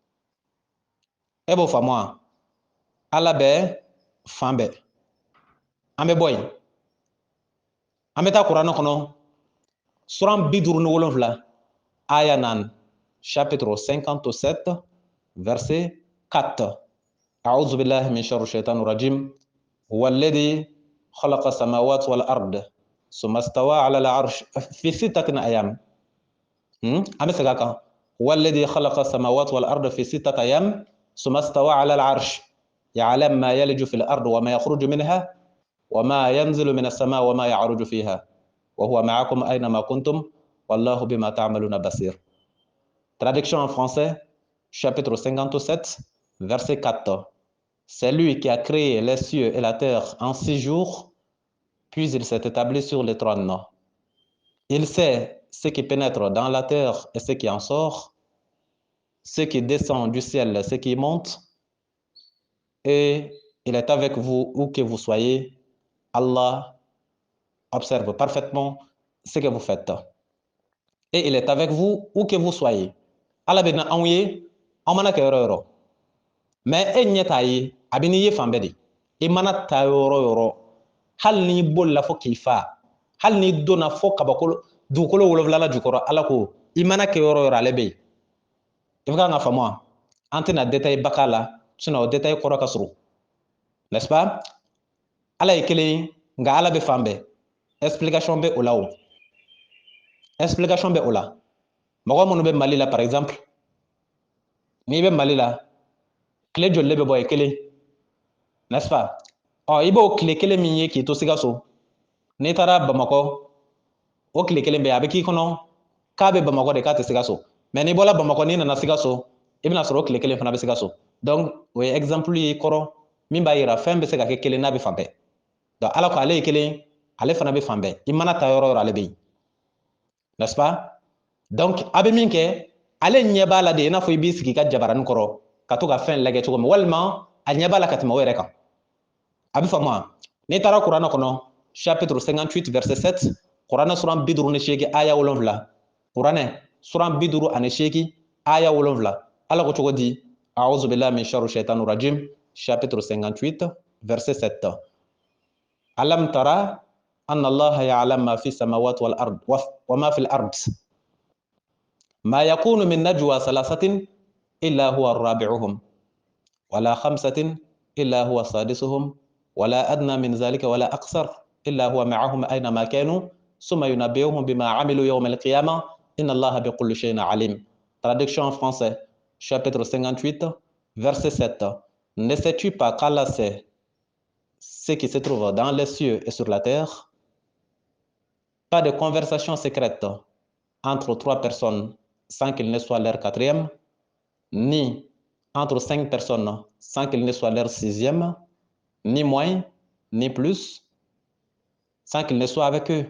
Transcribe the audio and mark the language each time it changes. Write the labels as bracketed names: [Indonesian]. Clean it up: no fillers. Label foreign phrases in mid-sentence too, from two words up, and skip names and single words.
[Bambara] e b'o faamu wa ala bɛ fan bɛɛ an bɛ bɔ yen an bɛ taa kuranɛ kɔnɔ suran 57 aya 4 chapitre [Arabic] 57 verset 4 أعوذ بالله من شر الشيطان الرجيم هو الذي خلق السماوات والأرض ثم استوى على العرش في ستة أيام [Bambara] an bɛ segin a kan [Arabic] هو الذي خلق السماوات والأرض في ستة أيام ثم استوى على العرش يعلم ما يلج في الأرض وما يخرج منها وما ينزل من السماء وما يعرج فيها وهو معكم أينما كنتم والله بما تعملون بصير. [French] Traduction en français, chapitre 57, verset 4. C'est lui qui a créé les cieux et la terre en 6 jours, puis il s'est établi sur le trône. Il sait ce qui pénètre dans la terre et ce qui en sort, ce qui descend du ciel et ce qui monte, et il est avec vous où que vous soyez. Allah observe parfaitement ce que vous faites. Et il est avec vous où que vous soyez. [Bambara] Allah bɛ na anw ye an mana kɛ yɔrɔ o yɔrɔ mais e ɲɛ t'a ye a bɛ n'i ye fan bɛɛ de i mana taa yɔrɔ o yɔrɔ hali n'i bolila fo k'i fa hali n'i donna fo kabakolo dugukolo 7 jukɔrɔ ala ko i mana kɛ yɔrɔ o yɔrɔ ale bɛ yen i bɛ kan ka faamu wa an tɛna détail ba k'a la sinon o détail kɔrɔ ka surun [French] n'est-ce pas [Bambara] ala ye kelen nka ala bɛ fan bɛɛ explication bɛ o la o explication bɛ o la mɔgɔ minnu bɛ Mali la [French] par exemple [Bambara] n'i bɛ Mali la tile joli bɛ bɔ ye kelen [French] n'est-ce pas [Bambara] ɔ i b'o tile kelen min ye k'i to Sikaso n'i taara Bamakɔ o tile kelen bɛ yen a bɛ k'i kɔnɔ k'a bɛ Bamakɔ de k'a tɛ Sikaso mais n'i bɔra Bamakɔ n'i nana Sikaso i bɛna sɔrɔ o tile kelen fana bɛ Sikaso donc o ye exemple ye kɔrɔ min b'a yira fɛn bɛ se ka kɛ kelen n'a bɛ fan bɛɛ donc ala ko ale ye kelen ale fana bɛ fan bɛɛ i mana taa yɔrɔ o yɔrɔ ale bɛ yen [French] n'est-ce pas [Bambara] donc a bɛ min kɛ ale ɲɛ b'a la de i n'a fɔ i b'i sigi i ka jabaranin kɔrɔ ka to ka fɛn lajɛ cogo min walima a ɲɛ b'a la ka tɛmɛ o yɛrɛ kan a bɛ faamu wa n'i taara kuranɛ kɔnɔ [French] chapitre 58 verset 7 [Bambara] kuranɛ suran 58 aya 7 kuranɛ suran 58 aya 7 ala ko cogo di [Arabic] أعوذ بالله من شر الشيطان الرجيم, [French] chapitre 58, verset 7. [Arabic] ألم تر أن الله يعلم ما في السماوات والأرض وما في الأرض. ما يكون من نجوى ثلاثة إلا هو رابعهم ولا خمسة إلا هو سادسهم ولا أدنى من ذلك ولا أقصر إلا هو معهم أين ما كانوا ثم ينبئهم بما عملوا يوم القيامة إن الله بكل شيء عليم. [French] Traduction en français, chapitre 58, verset 7. Ne sais-tu pas qu'Allah sait ce qui se trouve dans les cieux et sur la terre? Pas de conversation secrète entre trois personnes sans qu'il ne soit leur quatrième, ni entre cinq personnes sans qu'il ne soit leur sixième, ni moins, ni plus, sans qu'il ne soit avec eux.